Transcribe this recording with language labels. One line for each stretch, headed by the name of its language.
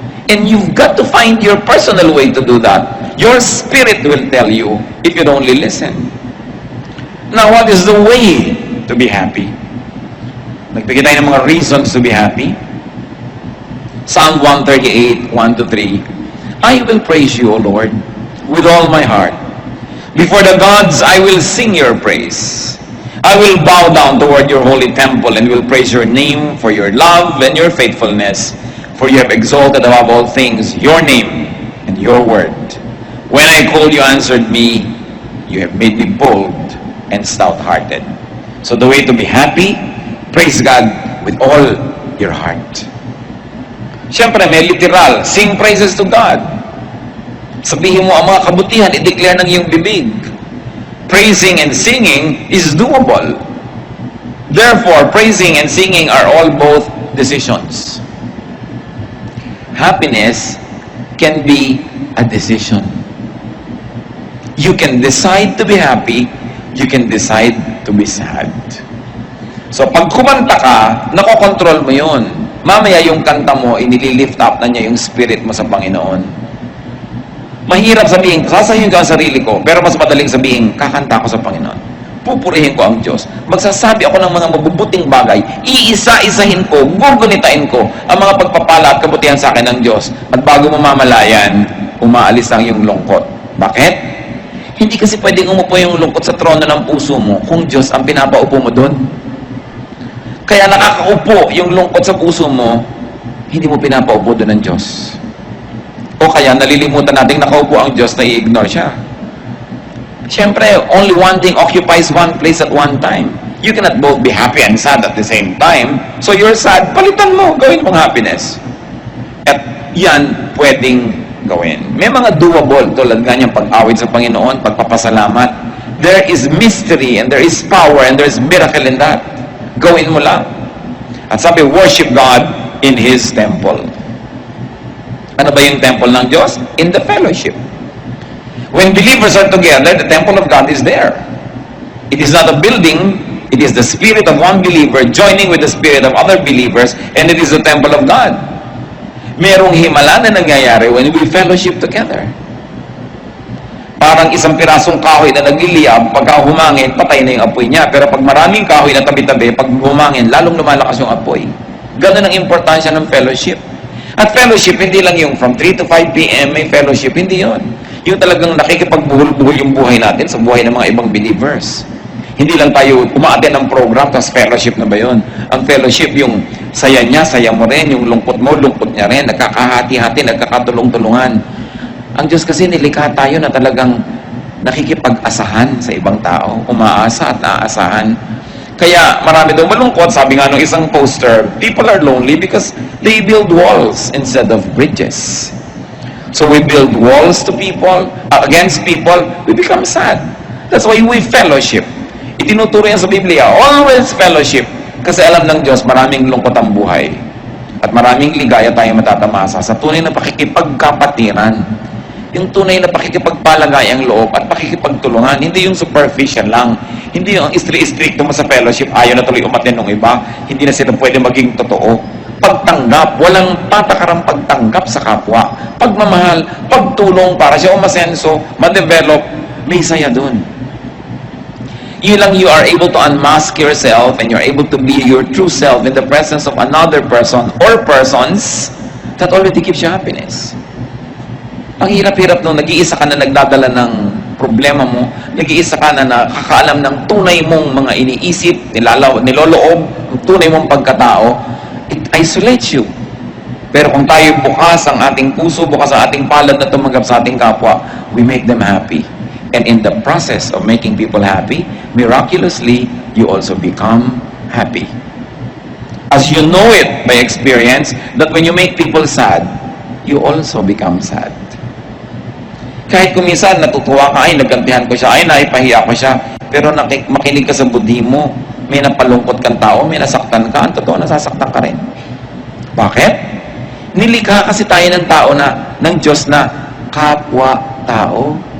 English: And you've got to find your personal way to do that. Your spirit will tell you if you'd only listen. Now, what is the way to be happy?
Filipino: Nagbigay tayo ng mga
English: reasons to be happy. Psalm 138, 1-3. I will praise you, O Lord, with all my heart. Before the gods, I will sing your praise. I will bow down toward your holy temple and will praise your name for your love and your faithfulness. For you have exalted above all things your name and your word. When I called, you answered me. You have made me bold and stout-hearted. So the way to be happy, praise God with all your heart.
Filipino: Siyempre, may
English: literal, sing praises to God.
Filipino: Sabihin mo ang mga kabutihan, i-declare ng iyong bibig.
English: Praising and singing is doable. Therefore, praising and singing are all both decisions. Happiness can be a decision. You can decide to be happy, you can decide to be sad.
Filipino: So pag kumanta ka, nakokontrol mo yun. Mamaya yung kanta mo, inililift up na niya yung spirit mo sa Panginoon. Mahirap sabihin, sasayin ko ang sarili ko, pero mas madaling sabihin, kakanta ko sa Panginoon. Pupurihin ko ang Diyos. Magsasabi ako ng mga mabubuting bagay. Iisa-isahin ko, gugunitain ko ang mga pagpapala at kabutihan sa akin ng Diyos. At bago mo mamalayan, umaalis ang iyong lungkot. Bakit? Hindi kasi pwedeng umupo yung lungkot sa trono ng puso mo kung Diyos ang pinapaupo mo doon. Kaya nakakaupo yung lungkot sa puso mo, hindi mo pinapaupo doon ng Diyos. O kaya nalilimutan natin nakaupo ang Diyos na i-ignore siya.
English: Siyempre, only one thing occupies one place at one time. You cannot both be happy and sad at the same time. So you're sad,
Filipino: palitan mo, gawin mong
English: happiness.
Filipino: At yan, pwedeng gawin. May mga doable, tulad nga niyang pag-awit sa Panginoon, pagpapasalamat.
English: There is mystery, and there is power, and there is miracle in that.
Filipino: Gawin mo lang. At sabi,
English: worship God in His temple.
Filipino: Ano ba yung
English: temple
Filipino: ng Diyos?
English: In the fellowship. When believers are together, the temple of God is there. It is not a building, it is the spirit of one believer joining with the spirit of other believers, and it is the temple of God.
Filipino: Merong himala na nangyayari
English: when we fellowship together.
Filipino: Parang isang pirasong kahoy na nagliliyab, pagka humangin, patay na yung apoy niya. Pero pag maraming kahoy na tabi-tabi, pag humangin, lalong lumalakas yung apoy. Ganun ang importansya ng fellowship. At fellowship, hindi lang yung
English: from 3 to 5 p.m.
Filipino: may fellowship, hindi yon. Yung talagang nakikipagbuhol-buhol yung buhay natin sa buhay ng mga ibang believers. Hindi lang tayo umaattend ng program, tapos fellowship na ba yun? Ang fellowship, yung saya niya, saya mo rin, yung lungkot mo, lungkot niya rin, nagkakahati-hati, nagkakatulong-tulungan. Ang Diyos kasi nilikha tayo na talagang nakikipag-asahan sa ibang tao, umaasa at naaasahan. Kaya marami daw malungkot, sabi nga nung isang poster,
English: people are lonely because they build walls instead of bridges. So we build walls to people, against people, we become sad. That's why we fellowship.
Filipino: Itinuturo yan sa Biblia,
English: always fellowship.
Filipino: Kasi alam ng Diyos, maraming lungkot ang buhay. At maraming ligaya tayong matatamasa sa tunay na pakikipagkapatiran. Yung tunay na pakikipagpalagay ang loob at pakikipagtulungan. Hindi yung superficial lang. Hindi yung strict mo sa fellowship, ayaw na tuloy umatin ng iba. Hindi na sila pwede maging totoo. Pagtanggap, walang patakarang pagtanggap sa kapwa. Pagmamahal, pagtulong para siya umasenso, ma-develop, may saya dun.
English: You lang, you are able to unmask yourself and you're able to be your true self in the presence of another person or persons that already gives you happiness.
Filipino: Ang hirap-hirap nung nag-iisa ka na nagdadala ng problema mo, nag-iisa ka na nakakaalam ng tunay mong mga iniisip, niloloob, ang tunay mong pagkatao,
English: it isolates you.
Filipino: Pero kung tayo bukas ang ating puso, bukas ang ating palad na tumanggap sa ating kapwa,
English: we make them happy. And in the process of making people happy, miraculously, you also become happy. As you know it by experience, that when you make people sad, you also become sad.
Filipino: Kahit kuminsan natutuwa ka, ay nagkantihan ko siya, ay naipahiya ko siya, pero makinig ka sa budhi mo, may napalungkot kang tao, may nasaktan ka, ang totoo nasasaktan ka rin. Bakit? Nilikha kasi tayo ng tao na, ng Diyos na kapwa-tao.